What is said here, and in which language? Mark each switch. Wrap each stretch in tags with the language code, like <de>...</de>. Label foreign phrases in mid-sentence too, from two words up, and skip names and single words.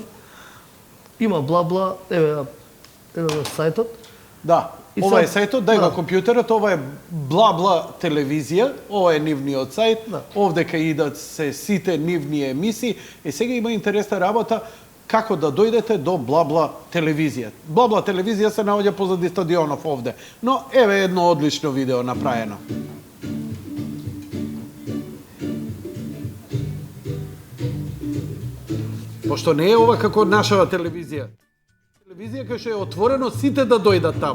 <mk>Има Бла-Бла, еве сајтот. Да, ова е сајтот, дај го компјутерот, ова е Бла-Бла телевизија, ова е нивниот сајт, овдека идат се сите нивни емисии, и сега има интересна работа како да дојдете до Бла-Бла телевизија. Бла-Бла телевизија се наоѓа позади стадионов овде, но еве едно одлично видео направено. Пошто не е ова како нашава телевизија. Телевизија кај што е отворено сите да дојдат таму.</mk>